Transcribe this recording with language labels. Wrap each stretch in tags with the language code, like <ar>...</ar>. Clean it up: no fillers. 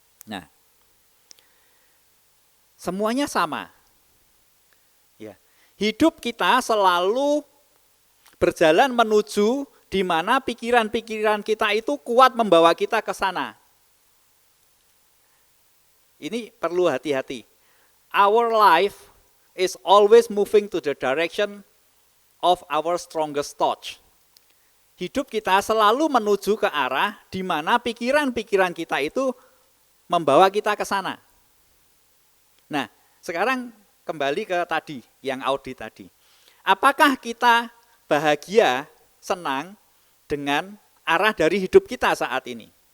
<id>Nah, semuanya sama. Ya. Hidup kita selalu berjalan menuju di mana pikiran-pikiran kita itu kuat membawa kita ke sana. Ini perlu hati-hati.</id> <en>Our life is always moving to the direction of our strongest thoughts.</en> <id>Hidup kita selalu menuju ke arah di mana pikiran-pikiran kita itu membawa kita ke sana. Nah, sekarang kembali ke tadi, yang audit tadi. Apakah kita bahagia, senang dengan arah dari hidup kita saat ini?</id>